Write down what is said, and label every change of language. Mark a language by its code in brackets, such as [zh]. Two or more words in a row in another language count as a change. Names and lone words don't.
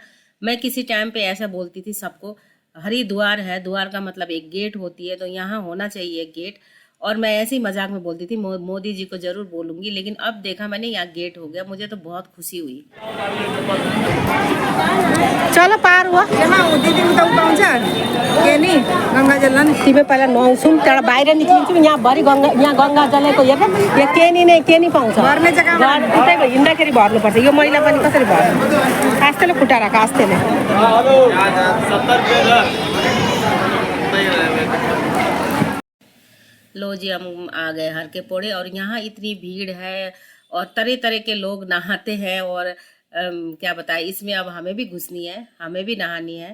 [hi] मैं किसी टाइम पे ऐसा बोलती थी सबको, हरिद्वार है, द्वार का मतलब एक गेट होती है, तो यहाँ होना चाहिए एक गेट। और मैं ऐसे ही मजाक में बोलती थी मोदी जी को जरूर बोलूंगी, लेकिन अब देखा मैंने यहाँ गेट हो गया, मुझे तो बहुत खुशी हुई। चलो पार हुआ [ne] दीदी पाउँछ के नि गङ्गा जल तिमी पहिला नुहाउँछौँ, त्यहाँबाट बाहिर निक्लिन्छौँ। यहाँ भरि गङ्गा, यहाँ गङ्गा जलेको हेर, यो के नि पाउँछ, उतै हिँड्दाखेरि भर्नुपर्छ। यो मैला पनि कसरी भर्नु? आस्तेले खुट्टा राख, आस्तेले। [hi] लो जी, हम आ गए हर के पोड़े, और यहाँ इतनी भीड़ है और तरह तरह के लोग नहाते हैं, और क्या बताए, इसमें अब हमें भी घुसनी है, हमें भी नहानी है।